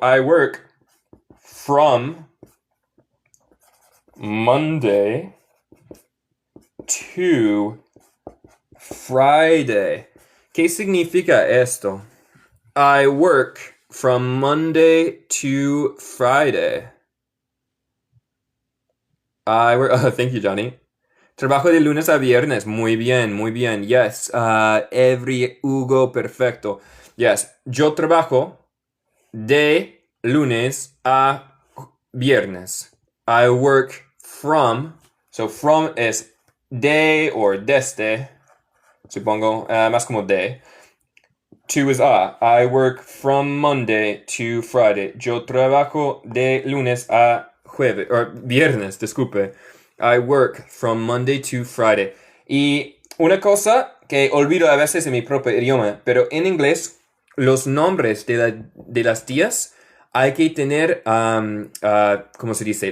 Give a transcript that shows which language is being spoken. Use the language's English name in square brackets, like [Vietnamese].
[English] I work from Monday to Friday. [Spanish] ¿Qué significa esto? [English] I work from Monday to Friday. I work. Oh, thank you, Johnny. [Spanish] Trabajo de lunes a viernes. Muy bien, muy bien. [English] Yes. [Spanish] Every Hugo, perfecto. Yes. Yo trabajo de lunes a viernes. [English] I work from. So from es de or desde. [Spanish] Supongo. Más como de. [English] To is a. I work from Monday to Friday. [Spanish] Yo trabajo de lunes a jueves. O viernes, disculpe. [English] I work from Monday to Friday. [Spanish] Y una cosa que olvido a veces en mi propio idioma, pero en inglés, los nombres de las días hay que tener, ¿cómo se dice?